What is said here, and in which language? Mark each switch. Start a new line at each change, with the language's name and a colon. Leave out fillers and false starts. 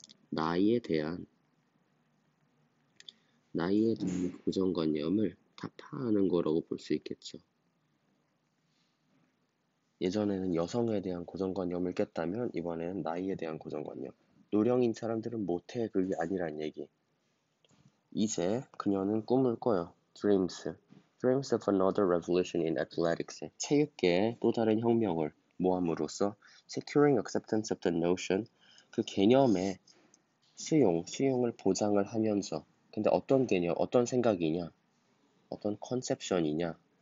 Korean: 나이에 대한 고정관념을 타파하는 거라고 볼 수 있겠죠. 예전에는 여성에 대한 고정관념을 깼다면 이번에는 나이에 대한 고정관념. 노령인 사람들은 못해, 그게 아니란 얘기. 이제 그녀는 꿈을 꿔요.
English: Dreams of another revolution in athletics.
Korean: 체육계의 또 다른 혁명을 모함으로써
English: securing acceptance of the notion,
Korean: 그 개념의 수용을 보장을 하면서. 근데 어떤 개념, 어떤 생각이냐, 어떤 컨셉션이냐.